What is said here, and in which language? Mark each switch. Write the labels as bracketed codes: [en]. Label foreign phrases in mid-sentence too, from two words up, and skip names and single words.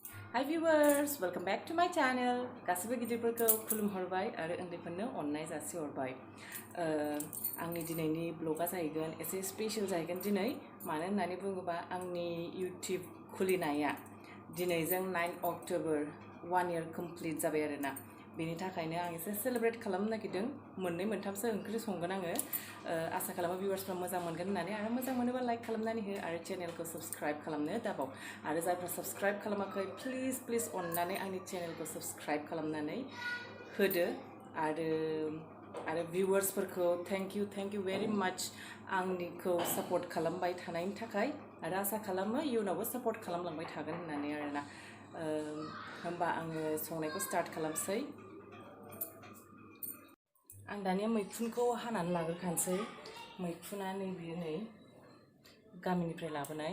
[en] Hi viewers, welcome back to my channel. [brx] गासिबो गिदिरफोरखौ खुलुमहरबाय आरो उन्दैफोरनो अननाय जासिहरबाय। आंनि दिनैनि ब्लगा जाहैगोन एसे स्पेशल जाहैगोन दिनै मानो होननानै बुङोबा आंनि YouTube खुलिनाया दिनैजों 9 अक्ट'बर [en] 1 year complete [brx] जाबाय आरोना। बेनि थाखायनो आं एसे सेलिब्रेट खालामनो नागिरदों। मोननै मोनथामसो ओंख्रि संगोन आङो। आसा खालामो भिउवार्सफ्रा मोजां मोनगोन होननानै आरो मोजां मोनोबा लाइक खालामनानै हो आरो चेनेलखौ साबस्क्राइब खालामनो दाबाव। आरो जायफ्रा साबस्क्राइब खालामाखै प्लिज अननानै आंनि चेनेलखौ साबस्क्राइब खालामनानै होदो आरो भिउवार्सफोरखौ [en] thank you very much [brx] आंनिखौ सापर्ट खालामबाय थानायनि थाखाय आरो आसा खालामो इयुनावबो सापर्ट खालामलांबाय थागोन होननानै आरोना। होमबा आङो संनायखौ स्टार्ट खालामसै। आं दानिया मैखुनखौ हानानै लाग्रोखानोसै। मैखुना नैबेयो नै गामिनिफ्राय लाबोनाय।